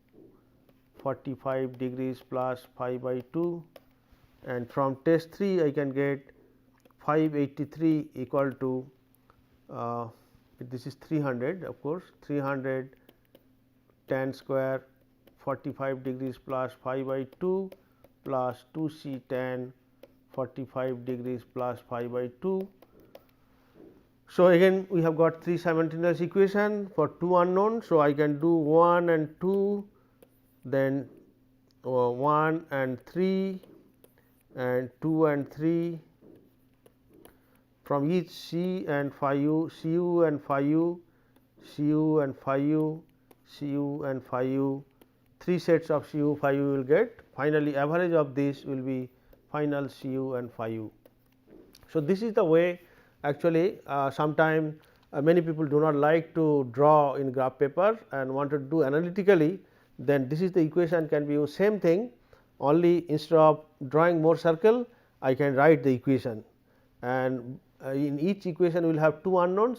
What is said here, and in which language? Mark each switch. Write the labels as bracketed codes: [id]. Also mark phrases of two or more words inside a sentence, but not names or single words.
[en] 45 degrees plus phi by 2, and from test 3 I can get 583 equal to this is 300, of course, 300 tan square 45 degrees plus phi by 2 plus 2 c tan 45 degrees plus phi by 2. So, again we have got 3 simultaneous equation for 2 unknowns. So, I can do 1 and 2, then 1 and 3 and 2 and 3 from each C and phi u, Cu and phi u, Cu and phi u, Cu and phi u, 3 sets of Cu phi u will get. Finally, average of this will be final Cu and phi u. So, this is the way actually sometime many people do not like to draw in graph paper and want to do analytically, then this is the equation can be used. Same thing, only instead of drawing more circle I can write the equation, and in each equation we will have 2 unknowns.